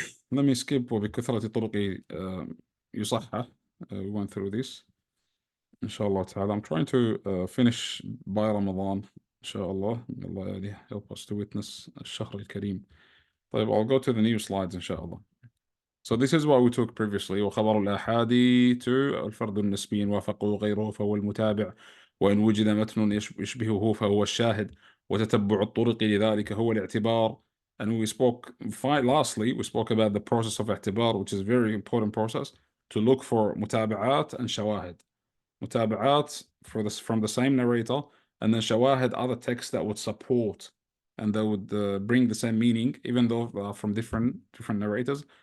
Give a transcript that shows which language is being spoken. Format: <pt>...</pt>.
<en>Let me skip</en> <ar>وبكثرة طرق يصحح.</ar> <en>We went through this. Inshallah ta'ala. I'm trying to finish by Ramadan. Inshallah. Allah help us to witness</en> <ar>الشهر الكريم.</ar> <en>طيب, I'll go to the new slides inshallah. So this is what we took previously.</en> <ar>وخبر الآحاد الفرد النسبي وافقه غيره فهو المتابع وإن وجد متن يشبهه فهو الشاهد وتتبع الطرق لذلك هو الاعتبار.</ar> <en>And lastly, we spoke about the process of اعتبار, which is a very important process, to look for متابعات and شواهد. متابعات from the same narrator, and then شواهد, other texts that would support and that would bring the same meaning, even though they are from different narrators.</en>